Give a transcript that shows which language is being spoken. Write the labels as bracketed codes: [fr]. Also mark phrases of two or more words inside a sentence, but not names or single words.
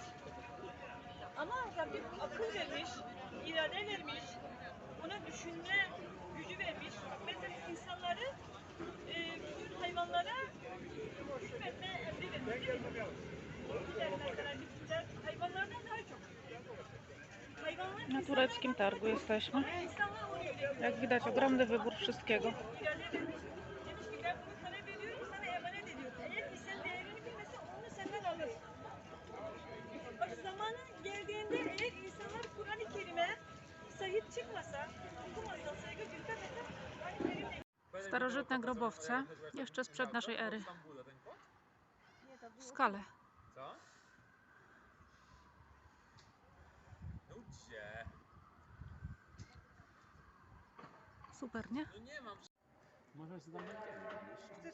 [tr] Ama Rabbim akıl vermiş, irade vermiş, ona düşünme gücü vermiş. Mesela insanları, bütün hayvanlara hükmetme emri vermiş. Bitkiler mesela, bitkiler hayvanlardan daha çok. [pl] Na tureckim targu jesteśmy. [tr] İnsanlar onu biliyor. [pl] Jak widać, ogromny wybór wszystkiego. [tr] İade ediyor. Demiş ki ben bunu sana veriyorum, sana emanet ediyorum. Eğer ki sen değerini bilmezsen onu senden alır. Bak zamanı geldiğinde eğer insanlar Kur'an-ı Kerim'e sahip çıkmasa, okumasa, saygı göstermese Kur'an-ı Kerim'le [pl] Starożytne grobowce, jeszcze sprzed naszej ery. W skale. Co? No gdzie? Super, nie? No nie mam. Może się tam będziemy, wiesz?